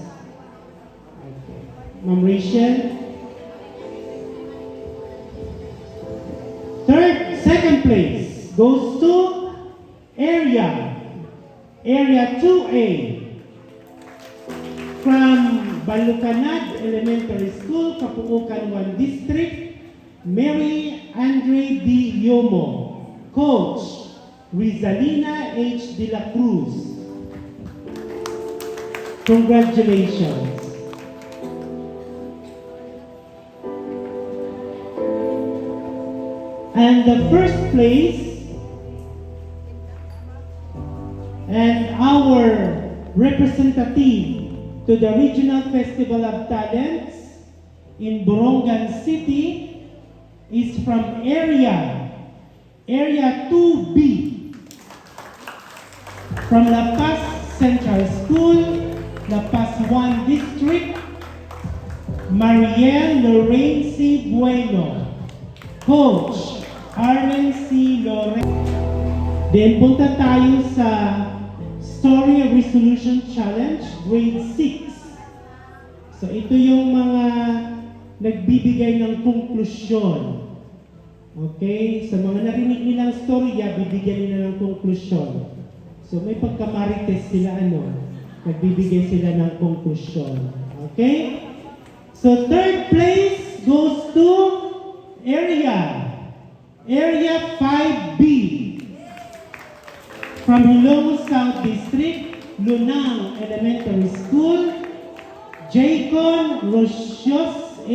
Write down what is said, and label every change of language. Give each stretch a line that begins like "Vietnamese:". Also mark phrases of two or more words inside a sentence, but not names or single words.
English: Okay. Ma'am Rachel. Second place goes to area 2A from Balucanad Elementary School, Kapuukan 1 District, Mary Andre D. Yomo. Coach, Rizalina H. De La Cruz. Congratulations. And the first place and our representative to the Regional Festival of Talents in Borongan City is from Area 2B, from La Paz Central School, La Paz 1 District, Mariel Lorraine C. Bueno. Coach, Arlen C. Lorraine.
Filipino: Then punta tayo sa Story Resolution Challenge, Grade 6. So ito yung mga nagbibigay ng konklusyon. Okay? Sa mga narinig nilang storya, bibigyan nila ng konklusyon. So may pagkamarites sila nagbibigay sila ng konklusyon. Okay?
English: So third place goes to Area 5B. From Hilongos South District, Lunang Elementary School, Jaycon Rocios A.